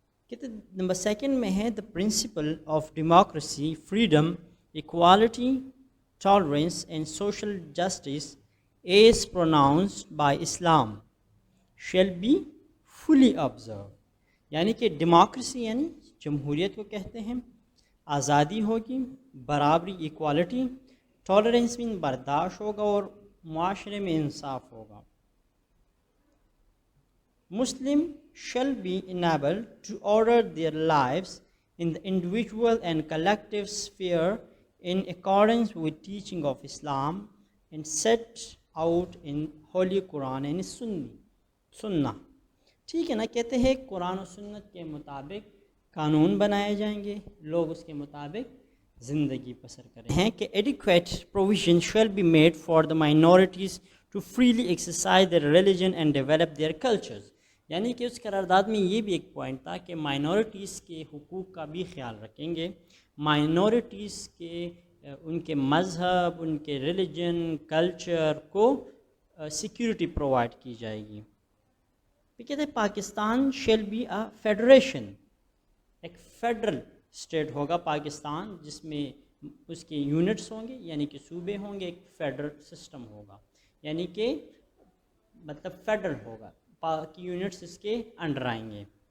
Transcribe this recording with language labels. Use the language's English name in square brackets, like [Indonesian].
[Urdu] کہتے number second میں ہے [English] The principle of democracy, freedom, equality, tolerance and social justice as pronounced by Islam shall be fully observed. [Urdu] یعنی کہ democracy یعنی جمہوریت کو کہتے ہیں, آزادی ہوگی, برابری ایکوالٹی, ٹالرنس میں برداشت ہوگا, اور معاشرے میں انصاف ہوگا. [English] Muslim shall be enabled to order their lives in the individual and collective sphere in accordance with teaching of Islam and set out in Holy Quran and Sunnah. [Urdu] ٹھیک ہے نا, کہتے ہیں قرآن و سنت کے مطابق قانون بنائے جائیں گے, لوگ اس کے مطابق زندگی بسر کریں ہیں. [English] کہ adequate provision shall be made for the minorities to freely exercise their religion and develop their cultures. [Urdu] یعنی کہ اس قرارداد میں یہ بھی ایک پوائنٹ تھا کہ مائنورٹیز کے حقوق کا بھی خیال رکھیں گے, مائنورٹیز کے ان کے مذہب, ان کے ریلیجن, کلچر کو سیکیورٹی پرووائڈ کی جائے گی. پھر کہتے ہیں [English] Pakistan shall be a federation, [Urdu] ایک فیڈرل اسٹیٹ ہوگا پاکستان, جس میں اس کے یونٹس ہوں گے, یعنی کہ صوبے ہوں گے, ایک فیڈرل سسٹم ہوگا, یعنی کہ مطلب فیڈرل ہوگا, کی یونٹس اس کے انڈر آئیں گے.